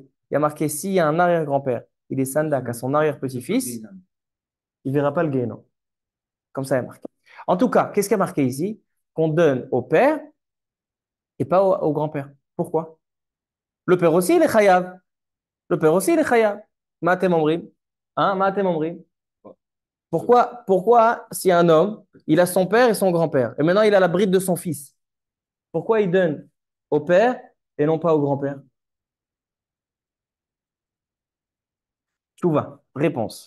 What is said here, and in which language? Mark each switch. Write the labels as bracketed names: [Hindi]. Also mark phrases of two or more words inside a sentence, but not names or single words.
[French] Il y a marqué, s'il y a un arrière-grand-père, il est sandak à son arrière-petit-fils, il ne verra pas le Gehinnom. Comme ça, il y a marqué. En tout cas, qu'est-ce qu'il y a marqué ici? Qu'on donne au père et pas au grand-père. Pourquoi? Le père aussi, il est chayav. Le père aussi, il est chayav. [Hebrew] מה אתם אומרים. Hein, מה אתם אומרים. [French] Pourquoi, si un homme, il a son père et son grand-père, et maintenant il a la bride de son fils, pourquoi il donne au père et non pas au grand-père? Chouva, réponse.